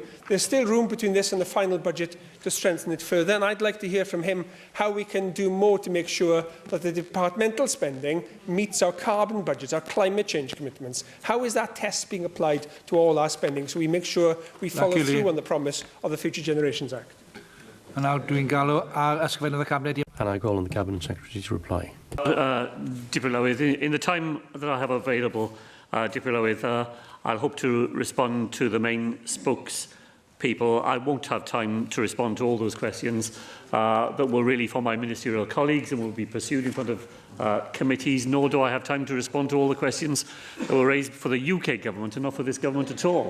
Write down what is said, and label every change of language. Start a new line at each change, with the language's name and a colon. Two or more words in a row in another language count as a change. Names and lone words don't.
English: There's still room between this and the final budget to strengthen it further, and I'd like to hear from him how we can do more to make sure that the departmental spending meets our carbon budgets, our climate change commitments. How is that test being applied to all our spending so we make sure we follow through on the promise of the Future Generations Act? And now
Welsh: dwi'n galw ar ysgrifennydd y Cabinet.
English: And I call on the Cabinet Secretary to reply. In the time that I have available, I'll hope to respond to the main spokespeople. I won't have time to respond to all those questions that were really for my ministerial colleagues and will be pursued in front of committees, nor do I have time to respond to all the questions that were raised for the UK government and not for this government at all.